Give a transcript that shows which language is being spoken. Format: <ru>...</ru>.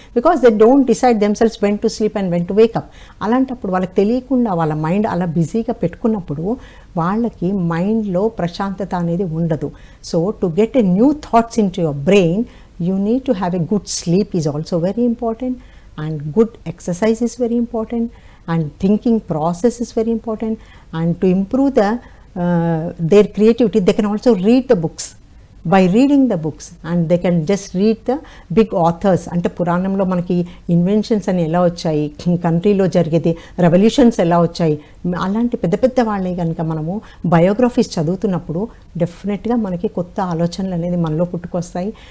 <en>Because they don't decide themselves when to sleep and when to wake up.</en> <te>అలాంటప్పుడు వాళ్ళకి తెలియకుండా వాళ్ళ మైండ్ అలా బిజీగా పెట్టుకున్నప్పుడు వాళ్ళకి మైండ్లో ప్రశాంతత అనేది ఉండదు.</te> <en>So to get a new thoughts in to your brain, you need to have a good sleep is also very important. And good exercise is very important, and thinking process is very important, and to improve their creativity they can also read the books. By reading the books and they can just read the big authors.</en> <te>అంటే పురాణంలో మనకి inventions అని ఎలా వచ్చాయి, కంట్రీలో జరిగేది revolutions ఎలా వచ్చాయి, అలాంటి పెద్ద పెద్ద వాళ్ళే కనుక మనము బయోగ్రఫీస్ చదువుతున్నప్పుడు డెఫినెట్గా మనకి కొత్త ఆలోచనలు అనేది మనలో పుట్టుకొస్తాయి.</te>